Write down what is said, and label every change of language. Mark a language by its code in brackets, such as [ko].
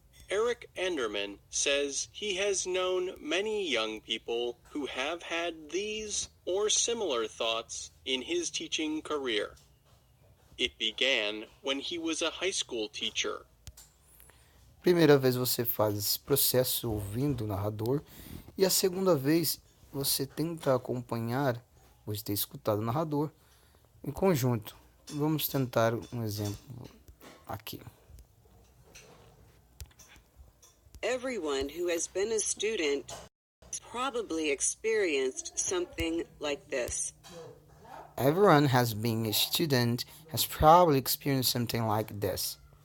[en] Eric Enderman says he has known many young people who have had these or similar thoughts in his teaching career. It began when he was a high school teacher. [pt] Primeira vez você faz esse processo ouvindo o narrador, e a segunda vez você tenta acompanhar, depois de ter escutado o narrador, em conjunto. Vamos tentar um exemplo aqui. [en] Everyone who has been a student has probably experienced something like this. Everyone has been a student has probably experienced something like this.